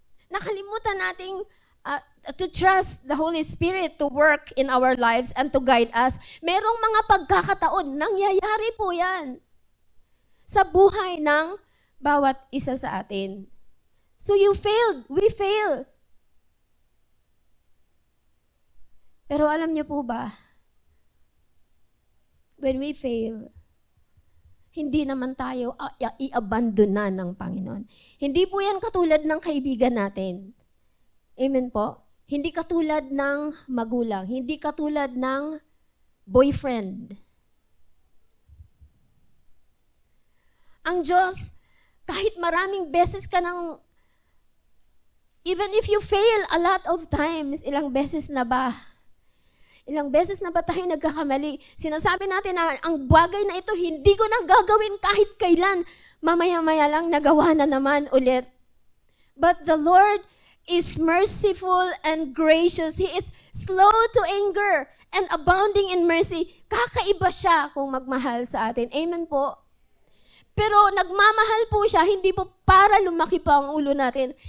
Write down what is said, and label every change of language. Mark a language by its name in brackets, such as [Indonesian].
[Filipino] Nakalimutan nating [English] to trust the Holy Spirit to work in our lives and to guide us. [Filipino] Merong mga pagkakataon, nangyayari po yan sa buhay ng bawat isa sa atin. [English] So you failed, we fail. [Filipino] Pero alam niyo po ba, [English] when we fail, [Filipino] hindi naman tayo i-abandona ng Panginoon. Hindi po yan katulad ng kaibigan natin. Amen po? Hindi katulad ng magulang. Hindi katulad ng boyfriend. Ang Diyos, kahit maraming beses ka ng, [English] even if you fail a lot of times, [Filipino] ilang beses na ba? Ilang beses na ba tayo nagkakamali? Sinasabi natin na ang bagay na ito, hindi ko na gagawin kahit kailan. Mamaya-maya lang, nagawa na naman ulit. [English] But the Lord is merciful and gracious. He is slow to anger and abounding in mercy. [Filipino] Kakaiba siya kung magmahal sa atin. Amen po. Pero nagmamahal po siya, hindi po para lumaki pa ang ulo natin.